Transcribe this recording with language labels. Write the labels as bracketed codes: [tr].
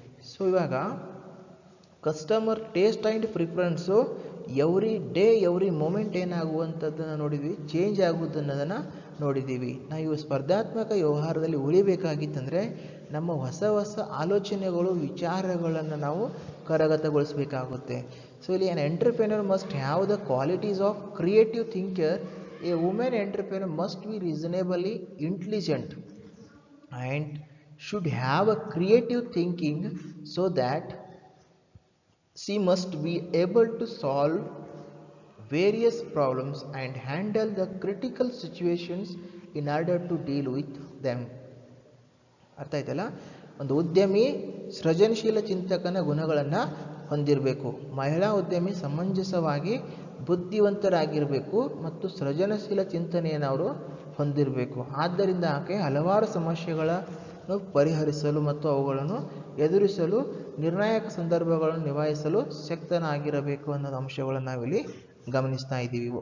[kn] So ಇವಾಗ customer taste and preference every day every moment ಏನಾಗುವಂಥದ್ದನ್ನು ನೋಡಿದ್ವಿ, change ಆಗುವುದನ್ನೋದನ್ನು ನೋಡಿದ್ದೀವಿ. ನಾವು ಸ್ಪರ್ಧಾತ್ಮಕ ವ್ಯವಹಾರದಲ್ಲಿ ಉಳಿಬೇಕಾಗಿತ್ತಂದರೆ ನಮ್ಮ ಹೊಸ ಆಲೋಚನೆಗಳು, ವಿಚಾರಗಳನ್ನು ನಾವು ಕರಗತಗೊಳಿಸಬೇಕಾಗುತ್ತೆ. [en] So ಇಲ್ಲಿ an entrepreneur must have the qualities of creative thinker. A woman entrepreneur must be reasonably intelligent and should have a creative thinking so that she must be able to solve various problems and handle the critical situations in order to deal with them. [kn] ಅರ್ಥ ಆಯ್ತಲ್ಲ. ಒಂದು ಉದ್ಯಮಿ ಸೃಜನಶೀಲ ಚಿಂತಕನ ಗುಣಗಳನ್ನು ಹೊಂದಿರಬೇಕು. ಮಹಿಳಾ ಉದ್ಯಮಿ ಸಮಂಜಸವಾಗಿ ಬುದ್ಧಿವಂತರಾಗಿರಬೇಕು ಮತ್ತು ಸೃಜನಶೀಲ ಚಿಂತನೆಯನ್ನು ಅವರು ಹೊಂದಿರಬೇಕು. ಆದ್ದರಿಂದ ಆಕೆ ಹಲವಾರು ಸಮಸ್ಯೆಗಳನ್ನು ಪರಿಹರಿಸಲು ಮತ್ತು ಅವುಗಳನ್ನು ಎದುರಿಸಲು ನಿರ್ಣಾಯಕ ಸಂದರ್ಭಗಳನ್ನು ನಿಭಾಯಿಸಲು ಶಕ್ತನಾಗಿರಬೇಕು ಅನ್ನೋ ಅಂಶಗಳನ್ನು ನಾವಿಲ್ಲಿ ಗಮನಿಸ್ತಾ ಇದ್ದೀವಿ.